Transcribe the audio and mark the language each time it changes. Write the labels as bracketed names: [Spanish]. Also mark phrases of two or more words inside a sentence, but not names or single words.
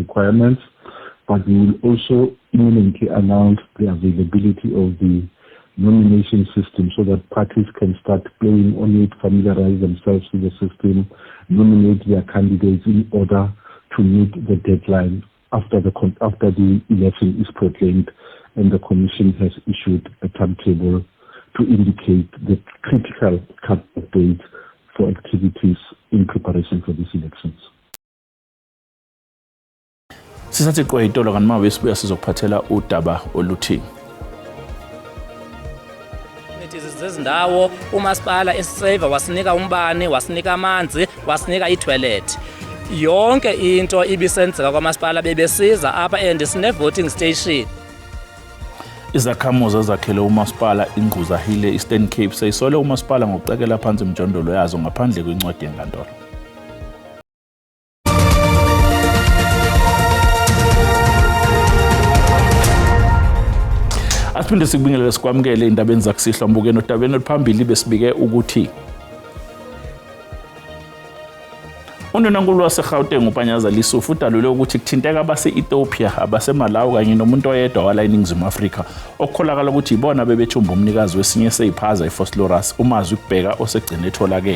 [English] requirements, but we will also imminently announce the availability of the nomination system so that parties can start playing on it, familiarize themselves with the system, nominate their candidates in order to meet the deadline after the election is proclaimed, and the Commission has issued a timetable to indicate the critical cut-off date for activities in preparation for these elections. [Zulu] Sisathi kweyitolo kanti mabe sibuya sizokuphathela udaba oluthini. Zezindawo umasipala esiseva wasinika umbane, wasinika amanzi, wasinika itoilet. [Xhosa] Yonke into ibisenzeka kwamasipala bebesiza apha and sine [English] voting station. [Zulu] Izakhamuzi ezakhele umasipala ingquza hile Eastern Cape seyisole umasipala ngokucekela phansi imjondolo yazo ngaphandle kwencwadi yenkantolo. Asiphinde sikubingelele sikwamukele indabeni zakusihla mbukeni odabeni oluphambili besibike ukuthi uNdunankulu waseGauteng uPanyaza Lesufi udalule ukuthi kuthinteka abase-Ethiopia, abase-Malawi kanye nomuntu oyedwa wala eNingizimu Afrika okukholakala ukuthi ibona bebethumba umnikazi wesinye seyiphaza iFosloras uMazwi Kubheka osegcine etholakele.